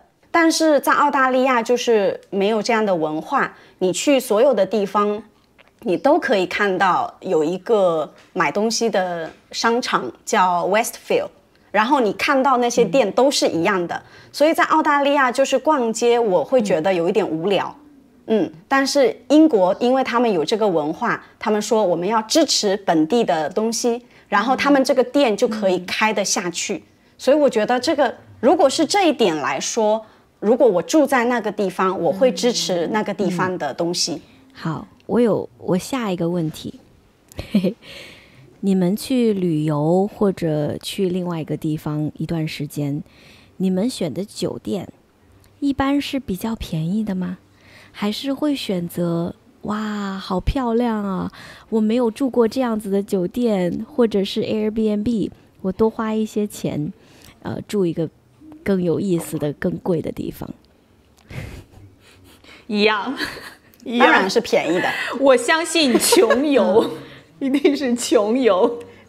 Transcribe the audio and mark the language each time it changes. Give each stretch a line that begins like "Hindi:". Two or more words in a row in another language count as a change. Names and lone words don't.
Chinese: 但是在澳大利亞就是沒有這樣的文化，你去所有的地方，你都可以看到有一個買東西的商場叫 Westfield， 然後你看到那些店都是一樣的，所以在澳大利亞就是逛街我會覺得有一點無聊。但是英國因為他們有這個文化，他們說我們要支持本地的東西，然後他們這個店就可以開得下去。所以我覺得這個如果是這一點來說，如果我住在那個地方，我會支持那個地方的東西。好，我下一個問題，你們去旅遊或者去另外一個地方一段時間，你們選的酒店一般是比較便宜的嗎？還是會選擇哇好漂亮啊，我沒有住過這樣子的酒店，或者是 Airbnb， 我多花一些錢住一個更有意思的更貴的地方？一樣，當然是便宜的。我相信窮遊一定是窮遊。